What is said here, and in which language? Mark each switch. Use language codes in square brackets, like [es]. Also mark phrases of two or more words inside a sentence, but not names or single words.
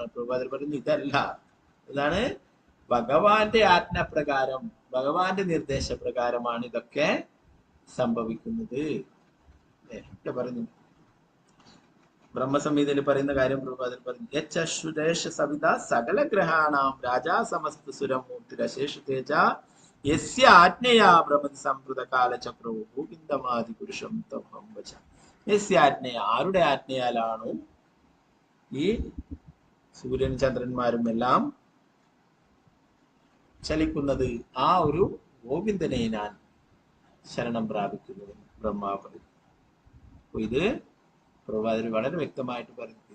[ml] പ്രഭാതർ പറയുന്നത് ഇതല്ല, ഇതാണ് ഭഗവാന്റെ ആജ്ഞപ്രകാരം, ഭഗവാന്റെ നിർദ്ദേശപ്രകാരമാണ് ഇതൊക്കെ സംഭവിക്കുന്നത്. പറഞ്ഞു ബ്രഹ്മസംഹിതയിൽ പറയുന്ന കാര്യം പ്രഭാതർ പറഞ്ഞു. [sa] യശ്വരേഷ സവിത സകല ഗ്രഹാണാം രാജാ സമസ്ത സുരമൂർത്തിരശേഷ തേജ യസ്യ ആജ്ഞയാ ഭ്രമതി സംവൃത കാലചക്രവും ഗോവിന്ദമാദി പുരുഷം തമഹം വച. യസ്യ ആജ്ഞയ, [ml] ആരുടെ ആജ്ഞയാലാണോ ഈ സൂര്യൻ ചന്ദ്രന്മാരും എല്ലാം ചലിക്കുന്നത്, ആ ഒരു ഗോവിന്ദനെ ഞാൻ ശരണം പ്രാപിക്കുന്നു ബ്രഹ്മാവ് പറയും. അപ്പൊ ഇത് പ്രഭാതർ വളരെ വ്യക്തമായിട്ട് പറഞ്ഞു.